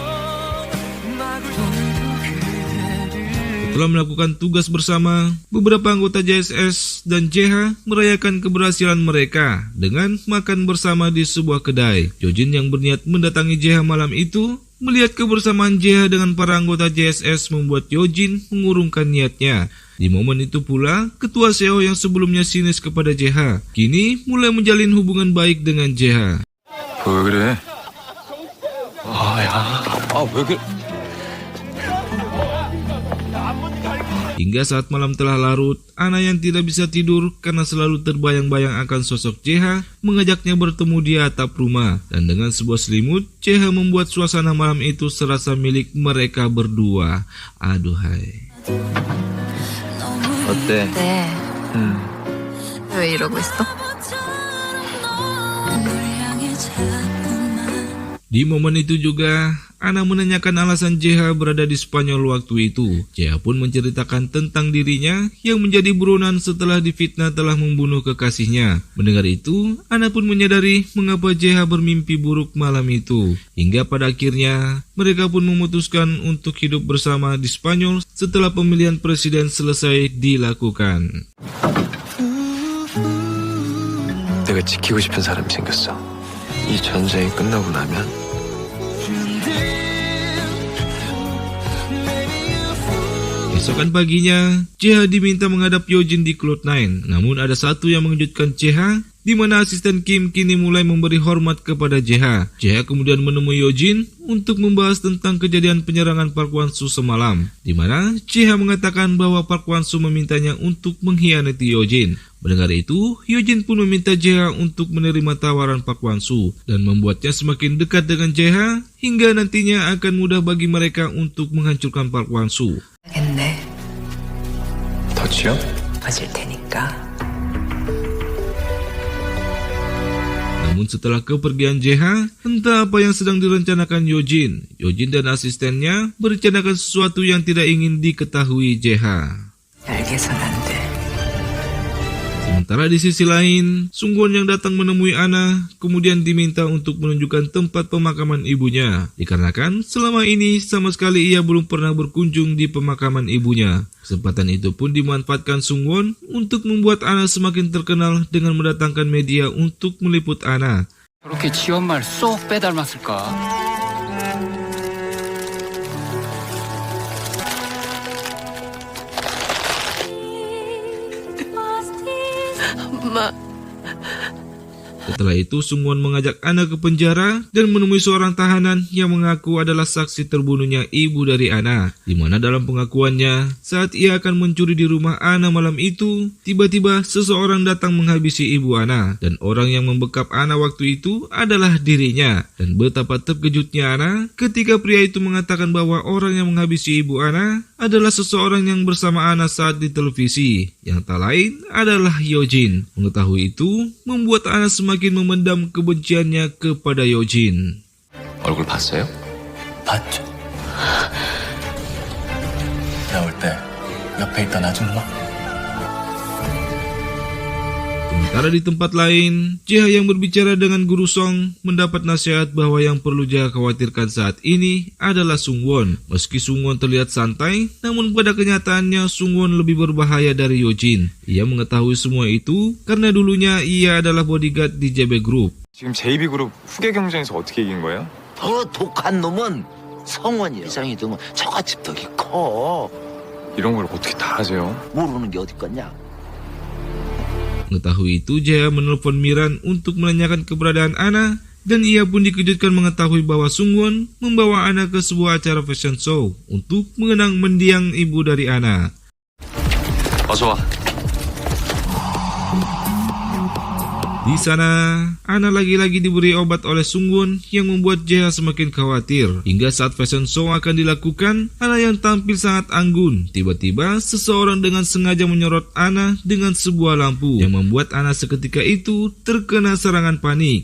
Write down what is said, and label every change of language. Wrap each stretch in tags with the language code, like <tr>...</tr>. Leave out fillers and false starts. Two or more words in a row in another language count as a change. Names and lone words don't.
<id>Setelah melakukan tugas bersama, beberapa anggota JSS dan JH merayakan keberhasilan mereka dengan makan bersama di sebuah kedai. Yojin yang berniat mendatangi JH malam itu melihat kebersamaan JH dengan para anggota JSS membuat Yojin mengurungkan niatnya. Di momen itu pula, ketua SEO yang sebelumnya sinis kepada JH, kini mulai menjalin hubungan baik dengan JH.</id> <ko>왜 그래? 왜 그래?</ko> <id>Hingga saat malam telah larut, Ana yang tidak bisa tidur karena selalu terbayang-bayang akan sosok JH mengajaknya bertemu di atap rumah. Dan dengan sebuah selimut, JH membuat suasana malam itu serasa milik mereka berdua. Aduhai.</id> <ko>어때? 네. 왜 이러고 있어?</ko> <id>Di momen itu juga, Ana menanyakan alasan JH berada di Spanyol waktu itu. JH pun menceritakan tentang dirinya yang menjadi buronan setelah difitnah telah membunuh kekasihnya. Mendengar itu, Ana pun menyadari mengapa JH bermimpi buruk malam itu. Hingga pada akhirnya, mereka pun memutuskan untuk hidup bersama di Spanyol setelah pemilihan presiden selesai dilakukan.</id> <ko>내가 지키고 싶은 사람이 생겼어. 이 전쟁이 끝나고 나면</ko> <id>Esokan paginya, JH diminta menghadap Yojin di Cloud9. Namun ada satu yang mengejutkan JH, di mana asisten Kim kini mulai memberi hormat kepada JH. JH kemudian menemui Yojin untuk membahas tentang kejadian penyerangan Park Hwan-soo semalam, di mana JH mengatakan bahwa Park Hwan-soo memintanya untuk mengkhianati Yojin. Mendengar itu, Yojin pun meminta JH untuk menerima tawaran Park Hwan-soo dan membuatnya semakin dekat dengan JH hingga nantinya akan mudah bagi mereka untuk menghancurkan Park Hwan-soo.</id> <ko>알겠네. 더치요? 봐줄 테니까.</ko> <id>Namun setelah kepergian JH, entah apa yang sedang direncanakan Yojin. Yojin dan asistennya merencanakan sesuatu yang tidak ingin diketahui JH.</id> <ko>알게선 안 돼.</ko> <id>Sementara di sisi lain, Sungwon yang datang menemui Ana kemudian diminta untuk menunjukkan tempat pemakaman ibunya. Dikarenakan selama ini sama sekali ia belum pernah berkunjung di pemakaman ibunya. Kesempatan itu pun dimanfaatkan Sungwon untuk membuat Ana semakin terkenal dengan mendatangkan media untuk meliput Ana.</id> <ko>저렇게 지 엄마를 쏙 빼닮았을까? 엄마.</ko> <id>Setelah itu, Sungwon mengajak Ana ke penjara dan menemui seorang tahanan yang mengaku adalah saksi terbunuhnya ibu dari Ana. Di mana dalam pengakuannya, saat ia akan mencuri di rumah Ana malam itu, tiba-tiba seseorang datang menghabisi ibu Ana. Dan orang yang membekap Ana waktu itu adalah dirinya. Dan betapa terkejutnya Ana ketika pria itu mengatakan bahwa orang yang menghabisi ibu Ana adalah seseorang yang bersama Ana saat di televisi. Yang tak lain adalah Yojin. Mengetahui itu, membuat Ana semakin memendam kebenciannya kepada Yojin.</id> <ko>얼굴 봤어요? 봤죠. 나올 때 옆에 있던 아줌마.</ko> <id>Sementara di tempat lain, JH yang berbicara dengan Guru Song mendapat nasihat bahwa yang perlu JH khawatirkan saat ini adalah Sungwon. Meski Sungwon terlihat santai, namun pada kenyataannya Sungwon lebih berbahaya dari Yojin. Ia mengetahui semua itu karena dulunya ia adalah bodyguard di JB Group.</id> <ko>지금 JB그룹 후계 경쟁에서 어떻게 이긴 거예요? 더 독한 놈은 성원이야. 이상이 등은 저같이 덕이 커. 이런 걸 어떻게 다 아세요? 모르는 게 어디 있겠냐?</ko> <id>Mengetahui itu, JH menelpon Miran untuk menanyakan keberadaan Ana, dan ia pun dikejutkan mengetahui bahwa Sungwon membawa Ana ke sebuah acara</id> <en>fashion show</en> <id>untuk mengenang mendiang ibu dari Ana.</id> <ko>어서 와.</ko> <id>Di sana, Ana lagi-lagi diberi obat oleh Sungwon yang membuat JH semakin khawatir. Hingga saat</id> <en>fashion show</en> <id>akan dilakukan, Ana yang tampil sangat anggun. Tiba-tiba, seseorang dengan sengaja menyorot Ana dengan sebuah lampu yang membuat Ana seketika itu terkena serangan panik.</id>